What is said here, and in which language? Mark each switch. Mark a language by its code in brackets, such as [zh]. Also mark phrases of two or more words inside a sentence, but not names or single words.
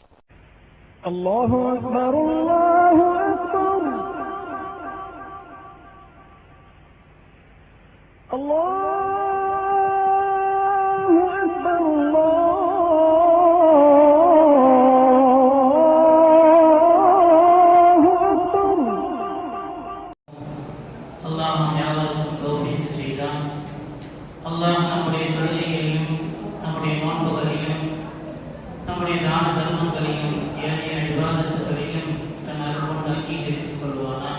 [ar] الله أكبر الله أكبر الله أكبر الله أكبر [ta] அல்லாஹ் யாவருக்கும் தௌஃபீக் செய்தான். அல்லாஹ் நம்முடைய தொழுகைகளையும் நம்முடைய நோன்புகளையும் நம்முடைய தான தர்மங்களையும் ஏனைய இபாதத்துகளையும் தன் அருள் கொண்டு அங்கீகரித்துக் கொள்வானாக.